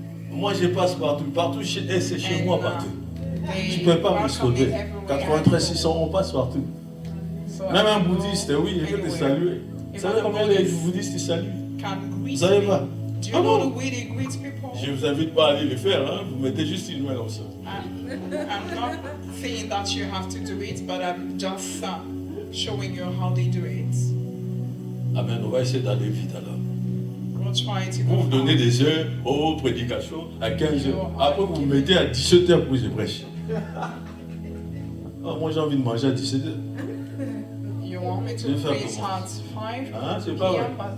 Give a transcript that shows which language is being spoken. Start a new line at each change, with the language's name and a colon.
French: Moi, je passe partout. Partout, c'est chez moi partout. Tu ne peux pas me sauver. 93 600, on passe partout. Même un bouddhiste, oui, il veut te saluer. Vous savez combien les bouddhistes saluent? Vous savez pas? Ah bon? Je ne vous invite pas à aller le faire, hein? Vous mettez juste une main comme ça.
English: I'm not saying that you have to do it, but I'm just showing you how they do it.
French: Amen, on va essayer d'aller vite alors. Vous donnez des heures aux prédications à 15 heures. Après, vous vous mettez à 17 heures pour que je prêche. Oh, moi, j'ai envie de manger à 17 heures.
English: You want me to preach at 5
French: ah, c'est pas vrai.